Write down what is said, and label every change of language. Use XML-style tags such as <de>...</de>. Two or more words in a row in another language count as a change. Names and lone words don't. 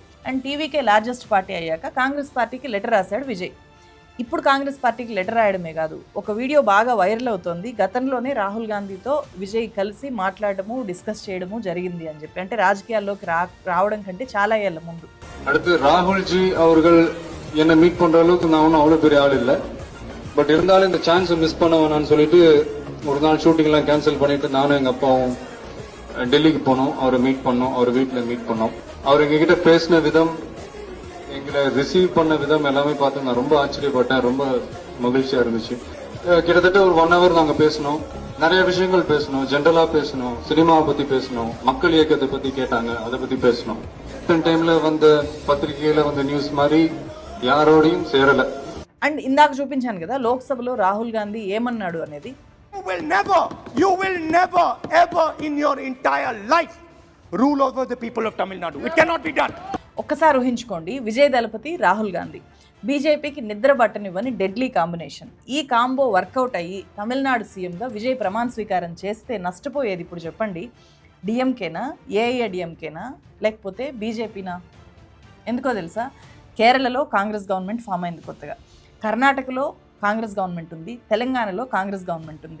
<te>అండ్ టీవీకే</te> <en>largest party</en> <te>అయ్యాక కాంగ్రెస్ పార్టీకి లెటర్ రాశాడు విజయ్. ఇప్పుడు కాంగ్రెస్ పార్టీకి లెటర్ రాయడమే కాదు, ఒక వీడియో బాగా వైరల్ అవుతోంది. గతంలోనే రాహుల్ గాంధీతో విజయ్ కలిసి మాట్లాడడము, డిస్కస్ చేయడము జరిగింది అని చెప్పి, అంటే రాజకీయాల్లోకి రావడం కంటే చాలా ఏళ్ళ ముందు.</te> <ta>அடுத்து ராகுல்ஜி அவர்கள் என்னை மீட் பண்ற அளவுக்கு நான் ஒன்றும் அவ்வளோ பெரிய ஆள் இல்லை. பட் இருந்தாலும் இந்த சான்ஸை மிஸ் பண்ண வேணாம்னு சொல்லிட்டு ஒரு நாள் ஷூட்டிங்லாம் கேன்சல் பண்ணிட்டு நானும் எங்கள் அப்பாவும் டெல்லிக்கு போனோம். அவரை மீட் பண்ணோம், அவர் வீட்டில் மீட் பண்ணோம். அவர் எங்ககிட்ட பேசின விதம், எங்களை ரிசீவ் பண்ண விதம் எல்லாமே பார்த்து நான் ரொம்ப ஆச்சரியப்பட்டேன். ரொம்ப மகிழ்ச்சியாக இருந்துச்சு. கிட்டத்தட்ட ஒரு 1 hour நாங்கள் பேசினோம். நிறைய விஷயங்கள் பேசணும், ஜென்ரலா பேசணும், சினிமாவை பத்தி பேசணும், மக்கள் இயக்கத்தை பத்தி கேட்டாங்க, அதை பத்தி பேசணும். டைம்ல வந்த పత్రికల வந்த நியூஸ் மாதிரி யாரோடையும் சேரல.</ta> <te>అండ్ ఇందాక చూపించాను కదా లోక్సభలో రాహుల్ గాంధీ ఏమన్నాడు అనేది.</te> <en>You will never ever in your entire life rule over the people of Tamil Nadu. It cannot be done.</en> <te>ఒక్కసారి ఊహించుకోండి, విజయ్ దళపతి రాహుల్ గాంధీ బీజేపీకి నిద్ర పట్టనివ్వని</te> <en>deadly combination.</en> <te>ఈ</te> <en>combo workout</en> <te>అయ్యి తమిళనాడు సీఎంగా విజయ్ ప్రమాణ స్వీకారం చేస్తే నష్టపోయేది ఇప్పుడు చెప్పండి, డిఎంకేనా, ఏఐఏడిఎంకేనా, లేకపోతే బీజేపీనా? ఎందుకో తెలుసా, కేరళలో కాంగ్రెస్</te> <en>government form</en> <te>అయింది కొత్తగా, కర్ణాటకలో కాంగ్రెస్ గవర్నమెంట్ ఉంది, తెలంగాణలో కాంగ్రెస్ గవర్నమెంట్ ఉంది.</te>